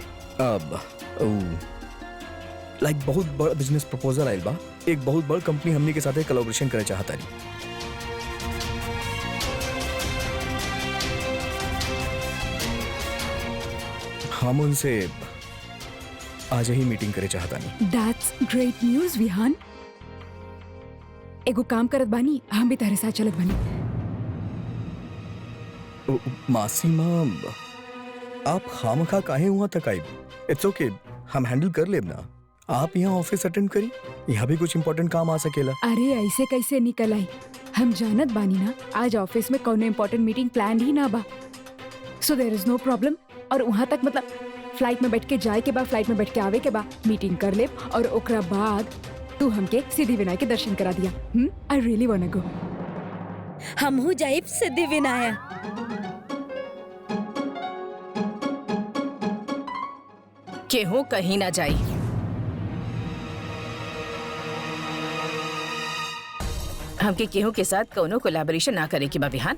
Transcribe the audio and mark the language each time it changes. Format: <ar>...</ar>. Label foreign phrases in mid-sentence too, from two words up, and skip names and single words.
<bho>अब लाइक बहुत बड़ा</bho> <en>business proposal</en> <bho>आइल बा। एक बहुत बड़ कंपनी हमनी के साथ कोलैबोरेशन करे चाहता रही। हम उनसे आज ही मीटिंग करे चाहता नहीं।</bho> <en>That's great news विहान।</en> <bho>एगो काम करत बानी, हम भी तारे साथ चलत बानी। मासी माँ, आप खामखा काहे हुआ तक आई?</bho> <en>It's OK,</en> <bho>हम हैंडल कर लेब ना। आप यहाँ</bho> <en>office attend</en> <bho>करी, यहाँ भी कुछ इम्पोर्टेंट काम आ सकेला। अरे ऐसे कैसे निकल आई? हम जानत बानी ना, आज ऑफिस में कौनो</bho> <en>important meeting plan</en> <bho>ही ना बा।</bho> <en>So there is no problem.</en> <bho>और वहाँ तक मतलब फ्लाइट में बैठ के जाए के बाद, फ्लाइट में बैठ के आवे के बाद मीटिंग कर ले, और ओकरा बाद तू हमके सिद्धि विनायक के दर्शन करा दिया।</bho> <en>I really want to go.</en> <bho>हमहू जाइब सिद्धि विनायक। केहू कहीं ना जाई। हमके केहू के साथ कोनो कोलैबोरेशन ना करे की बा विहान।</bho>